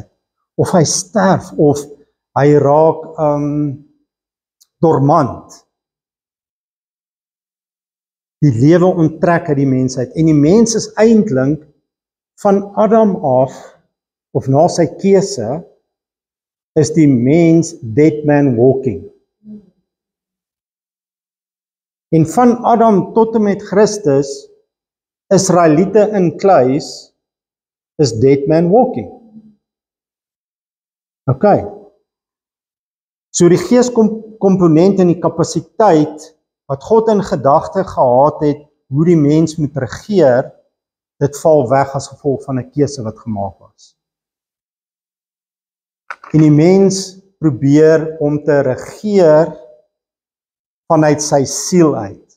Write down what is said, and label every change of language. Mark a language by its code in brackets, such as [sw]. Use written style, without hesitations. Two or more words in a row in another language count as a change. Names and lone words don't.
[af] Of hy sterf, of hy raak dormant. Die lewe onttrek uit die mensheid. En die mens is eintlik van Adam af, of na sy keuse, is die mens [en] dead man walking. [af] En van Adam tot en met Christus, Israeliete in kluis, is [en] dead man walking. [af] OK. So die geeskomponent en die kapasiteit, wat God in gedagte gehad het, hoe die mens moet regeer, dit val weg as gevolg van 'n keuse wat gemaak was. En die mens probeer om te regeer vanuit sy siel uit.